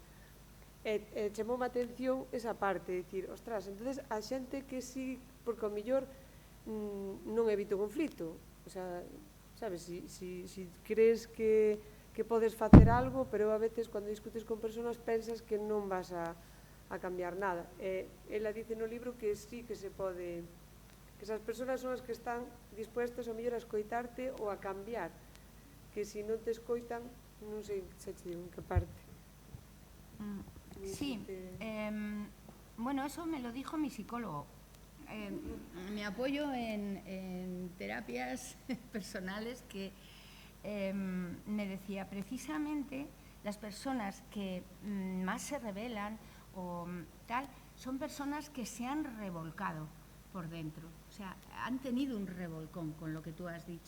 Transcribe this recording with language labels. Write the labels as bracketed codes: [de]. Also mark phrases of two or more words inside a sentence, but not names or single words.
[gl] Chamoume a atención esa parte, de dicir, ostras, entonces a xente que sí, porque ao mellor non evita o conflito, [es] o sea, [gl] sabes, si crees que podes facer algo, pero a veces cando discutes con persoas pensas que non vas a cambiar nada. Ela dice no libro que sí que se pode, que esas persoas son as que están dispuestas a mellor a escoitarte ou a cambiar, que se non te escoitan, non sei se te digo en que parte. [es] Sí, bueno, eso me lo dijo mi psicólogo. Me apoyo en terapias personales que me decía, precisamente las personas que más se rebelan o tal, son personas que se han revolcado por dentro, o sea, han tenido un revolcón con lo que tú has dicho.